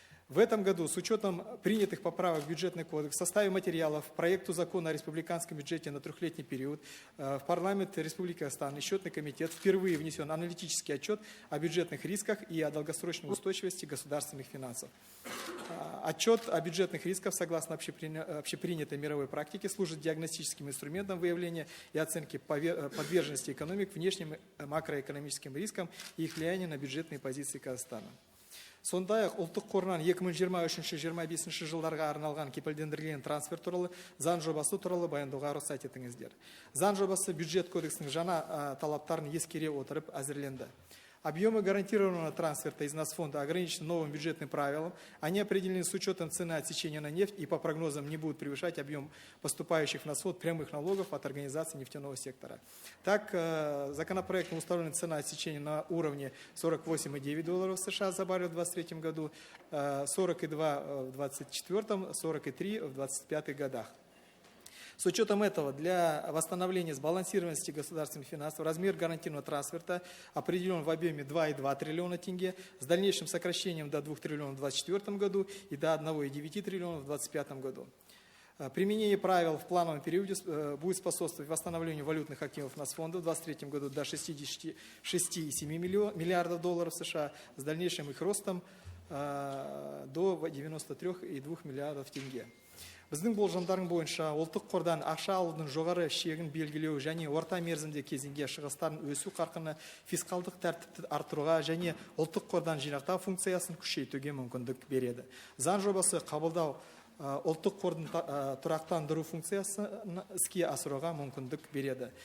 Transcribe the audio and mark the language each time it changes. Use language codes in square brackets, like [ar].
[ru] В этом году, с учетом принятых поправок в бюджетный кодекс, в составе материалов проекту закона о республиканском бюджете на трехлетний период в парламент Республики Казахстан и счетный комитет впервые внесен аналитический отчет о бюджетных рисках и о долгосрочной устойчивости государственных финансов. Отчет о бюджетных рисках, согласно общепринятой мировой практике, служит диагностическим инструментом выявления и оценки подверженности экономик внешним макроэкономическим рискам и их влияния на бюджетные позиции Казахстана. [kk] Сондай-ақ ұлттық қорынан 2023-2025 жылдарға арналған кепілдендірілген трансфер туралы заң жобасы туралы баяндауға рұқсат етіңіздер. Заң жобасы бюджет кодексінің жаңа талаптарын ескере отырып әзірленді. [ru] Объемы гарантированного трансферта из Нацфонда ограничены новым бюджетным правилом. Они определены с учетом цены отсечения на нефть и по прогнозам не будут превышать объем поступающих в Нацфонд прямых налогов от организаций нефтяного сектора. Так, законопроектом установлена цена отсечения на уровне $48,9 США за баррель в 2023 году, 42 в 2024, 43 в 2025 годах. С учетом этого, для восстановления сбалансированности государственных финансов размер гарантийного трансферта определен в объеме 2,2 триллиона тенге с дальнейшим сокращением до 2 триллионов в 2024 году и до 1,9 триллиона в 2025 году. Применение правил в плановом периоде будет способствовать восстановлению валютных активов Нацфонда в 2023 году до 66,7 миллиардов долларов США с дальнейшим их ростом до 93,2 миллиардов тенге. [kk] Біздің болжамдарың бойынша ұлттық қордан ақша алудың жоғары шегін белгілеу және орта мерзімде кезеңге шығыстарын өсу қарқыны фискалдық тәртіпті арттыруға және ұлттық қордан жинақтау функциясын күшейтуге мүмкіндік береді. Заң жобасы қабылдау ұлттық қордың тұрақтандыру функциясын іске асыруға мүмкіндік береді.